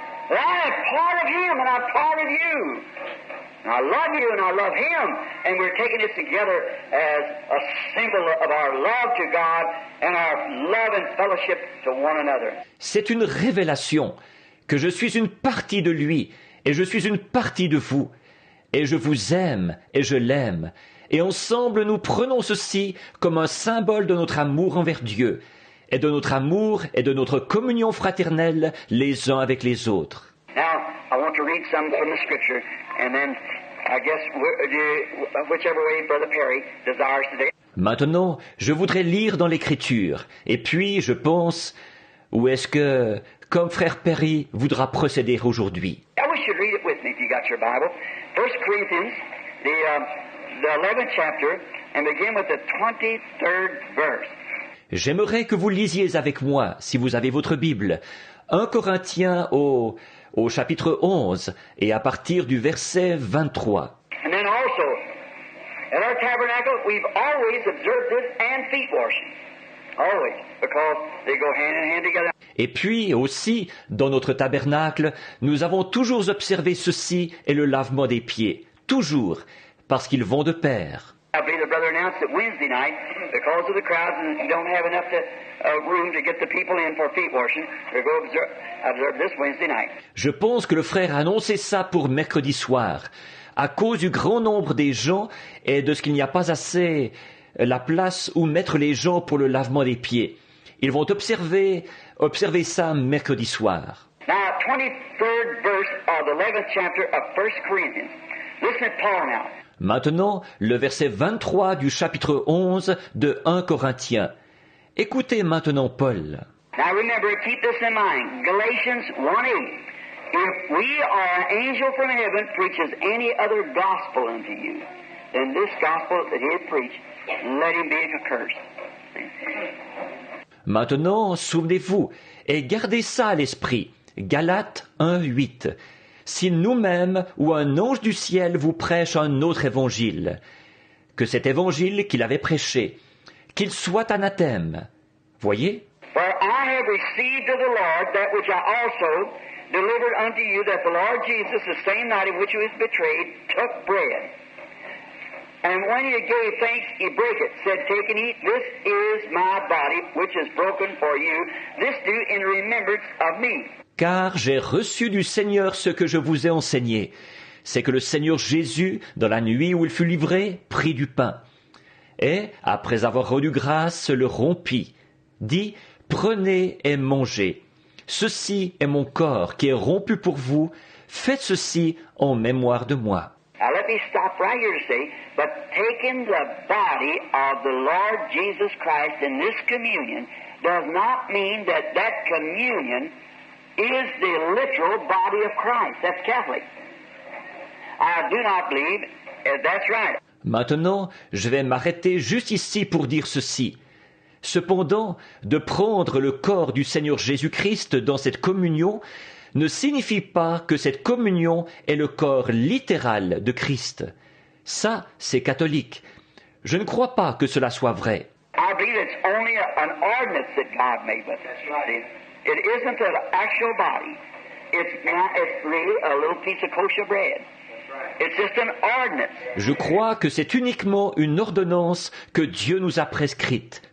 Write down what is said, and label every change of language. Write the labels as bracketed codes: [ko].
[en] That I'm part of Him and I'm part of you. And I love you and I love Him. And we're taking this together as a symbol of our love to God and our love and fellowship to one another. [fr] C'est une révélation que je suis une partie de lui et je suis une partie de vous. Et je vous aime et je l'aime. Et ensemble nous prenons ceci comme un symbole de notre amour envers Dieu et de notre amour et de notre communion fraternelle les uns avec les autres. [en] Now, I want to read some from the Scripture, and then I guess whichever way Brother Perry desires today. [fr] Maintenant, je voudrais lire dans l'Écriture, et puis je pense, où est-ce que, comme frère Perry voudra procéder aujourd'hui? [en] I wish you'd read it with me if you got your Bible. 1 Corinthians, the 11th chapter, and begin with the 23rd verse. [fr] J'aimerais que vous lisiez avec moi, si vous avez votre Bible, 1 Corinthiens au chapitre 11, et à partir du verset 23. [en] And then also, At our tabernacle, we've always observed this and feet washing. Always, because they go hand in hand together. [fr] Et puis aussi, dans notre tabernacle, nous avons toujours observé ceci et le lavement des pieds. Toujours, parce qu'ils vont de pair. [en] I believe the brother announced that Wednesday night, because of the crowds and you don't have enough room to get the people in for feet washing, we'll go observe this Wednesday night. [fr] Je pense que le frère a annoncé ça pour mercredi soir. À cause du grand nombre des gens et de ce qu'il n'y a pas assez la place où mettre les gens pour le lavement des pieds. Ils vont observer ça mercredi soir. [en] Now, 23rd verse of the 11th chapter of 1 Corinthians. Listen to Paul now. [fr] Maintenant, le verset 23 du chapitre 11 de 1 Corinthiens. Écoutez maintenant Paul. [en] Now remember, keep this in mind. Galatians 1:8. If we or an angel from heaven preaches any other gospel unto you than this gospel that he had preached, let him be accursed. [fr] Maintenant, souvenez-vous, et gardez ça à l'esprit. Galates 1:8. Si nous-mêmes ou un ange du ciel vous prêche un autre évangile, que cet évangile qu'il avait prêché, qu'il soit anathème. Voyez? [en] For I have received of the Lord that which I also delivered unto you, that the Lord Jesus, the same night in which he was betrayed, took bread. And when he gave thanks, he brake it, said, Take and eat, this is my body, which is broken for you. This do in remembrance of me. [fr] Car j'ai reçu du Seigneur ce que je vous ai enseigné. C'est que le Seigneur Jésus, dans la nuit où il fut livré, prit du pain. Et, après avoir rendu grâce, le rompit. Dit, prenez et mangez. Ceci est mon corps qui est rompu pour vous. Faites ceci en mémoire de moi. [en] Now let me stop right here to say, but taking the body of the Lord Jesus Christ in this communion does not mean that that communion is the literal body of Christ. That's Catholic. I do not believe that's right. [fr] Maintenant, je vais m'arrêter juste ici pour dire ceci. Cependant, de prendre le corps du Seigneur Jésus-Christ dans cette communion ne signifie pas que cette communion est le corps littéral de Christ. Ça, c'est catholique. Je ne crois pas que cela soit vrai. [en] I believe it's only an ordinance that God made with it. It isn't an actual body. It's really a little piece of kosher bread. It's just an ordinance. [fr] Je crois que c'est uniquement une ordonnance que Dieu nous a prescrite.